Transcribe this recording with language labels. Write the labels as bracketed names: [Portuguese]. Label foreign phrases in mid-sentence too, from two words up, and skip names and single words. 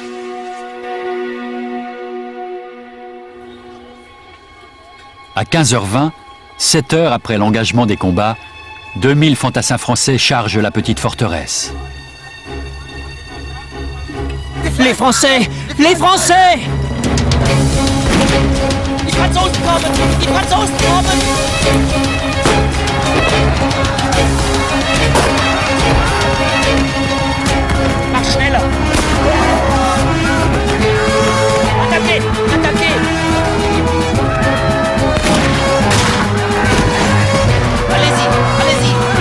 [French] À 15h20, 7 heures après l'engagement des combats, 2000 fantassins français chargent la petite forteresse. Les Français! Les Français! [German] Die Franzosen kommen! Die Franzosen kommen! Mach schneller! [French] Attaquez! Attaquez! Allez-y! Allez-y!